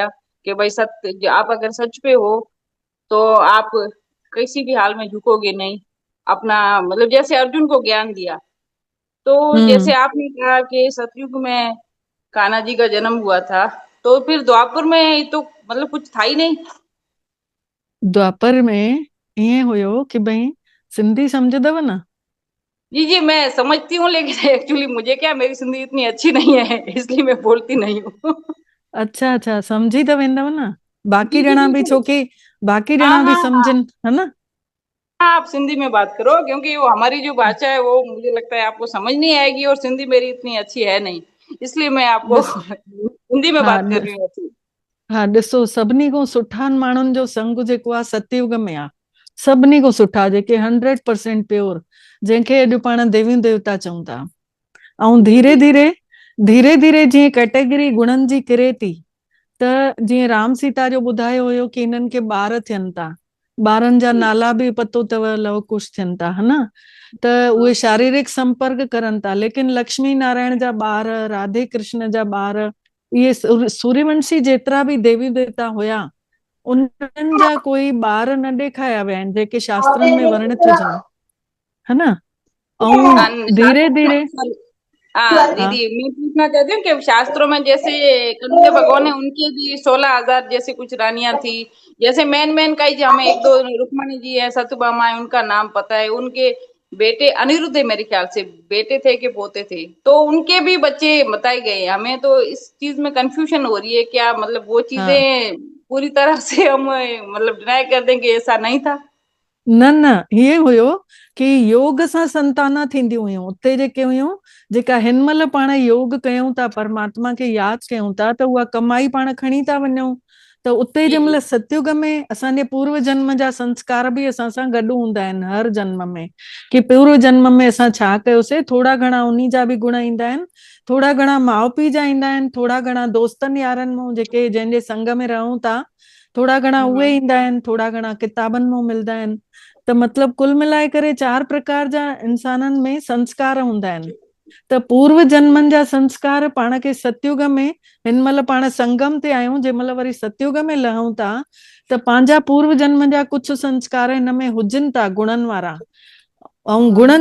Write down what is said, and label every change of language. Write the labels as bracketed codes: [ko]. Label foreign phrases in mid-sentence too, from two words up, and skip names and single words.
[hi] कि भाई सत्य, आप अगर सच पे हो तो आप किसी भी हाल में झुकोगे नहीं। अपना मतलब जैसे अर्जुन को ज्ञान दिया, तो हम्म। जैसे आपने कहा कि सतयुग में कान्हा जी का जन्म हुआ था, तो फिर द्वापर में तो मतलब कुछ था ही नहीं। [sd] द्वापर में ईअं हुयो कि भई सिंधी सम्झदव न। [hi] जी जी मैं समझती हूँ, लेकिन एक्चुअली मुझे क्या, मेरी सिंधी इतनी अच्छी नहीं है इसलिए मैं बोलती नहीं हूँ। [sd] अच्छा अच्छा सम्झी त वेंदव न, [hi] जी [sd] बाक़ी [hi] जी [sd] ॼणा बि [hi] बिल्कुल। [sd] छोकी बाक़ी [hi] हाँ [sd] ॼणा बि [hi] हाँ हाँ। [sd] सम्झनि है न। [hi] हाँ, आप सिंधी में बात करो, क्योंकि वो हमारी जो भाषा है वो मुझे लगता है आपको समझ नहीं आएगी, और सिंधी मेरी इतनी अच्छी है नहीं, इसलिए मैं आपको [sd] ॾिस [hi] हिंदी में [sd] हा [hi] बात कर रही हूँ अच्छी। [sd] हा ॾिसो सभिनी खां सुठा माण्हुनि जो संग जेको आहे सतयुग में आहे। सभिनी खां सुठा जेके 100% प्योर, जंहिंखे अॼु पाण देवियूं देवता चऊं था। ऐं [hi] जी [sd] धीरे [hi] जी [sd] धीरे धीरे धीरे जीअं कैटेगरी गुणनि जी किरे थी, त जीअं राम सीता जो ॿुधायो हुयो कि हिननि खे ॿार थियनि था, ॿारनि जा [hi] जी। [sd] नाला बि पतो अथव, लव कुश थियनि था है न। त [hi] हाँ [sd] उहे शारीरिक संपर्क करनि था, लेकिन लक्ष्मी नारायण जा ॿार, राधे कृष्ण जा ॿार, इहे सूर्यवंशी जेतिरा बि देवी देवता हुया, उन्हनि जा कोई ॿार न ॾेखारिया विया आहिनि जेके शास्त्रनि में वर्णित हुजनि, है न। ऐं धीरे [hi] शास्त्रों [sd] धीरे [hi] में हाँ [sd] हा [hi] दीदी, मैं पूछना चाहती हूँ कि शास्त्रों में जैसे कन्हैया भगवान है उनके भी 16,000 जैसे कुछ रानियां थी। जैसे मैन मैन का ही जो हमें एक दो रुक्मणी जी है, सत्यभामा है, उनका नाम पता है। उनके बेटे अनिरुद्ध है मेरे ख्याल से, बेटे थे कि पोते थे, तो उनके भी बच्चे बताए गए हैं। हमें तो इस चीज में कंफ्यूजन हो रही है, क्या मतलब वो [sd] हा [hi] चीजें पूरी तरह से हम मतलब डिनाई कर दें कि ऐसा नहीं था। [sd] न न हीअं हुयो कि योग सां संताना थींदियूं हुयूं उते जेके हुयूं, जेका हिन महिल पाण योग कयूं था, परमात्मा खे यादि कयूं था, त उहा कमाई पाण खणी था वञूं। त उते [hi] जी [sd] जंहिं [hi] जी। [sd] महिल सतयुग में असांजे पूर्व जन्म जा संस्कार बि असां सां गॾु हूंदा आहिनि हर जन्म में, कि पूर्व जन्म में असां छा कयोसीं, थोरा घणा उन्ही जा बि गुण ईंदा आहिनि, थोरा घणा माउ पीउ जा ईंदा आहिनि, थोरा घणा दोस्तनि यारनि मां जेके जंहिंजे संग में रहूं था, थोरा घणा उहे हम्म। ईंदा आहिनि, थोरा घणा किताबनि मां मिलंदा आहिनि। त मतलब कुल मिलाए करे 4 प्रकार जा इंसाननि में संस्कार हूंदा आहिनि। त पूर्व जन्मनि जा संस्कार पाण खे सतयुग में, हिन महिल पाण संगम ते आहियूं, जंहिं महिल वरी सतयुग में लहूं था, त पंहिंजा पूर्व जन्म जा कुझु संस्कार हिन में हुजनि था गुणनि वारा। ऐं हम्म।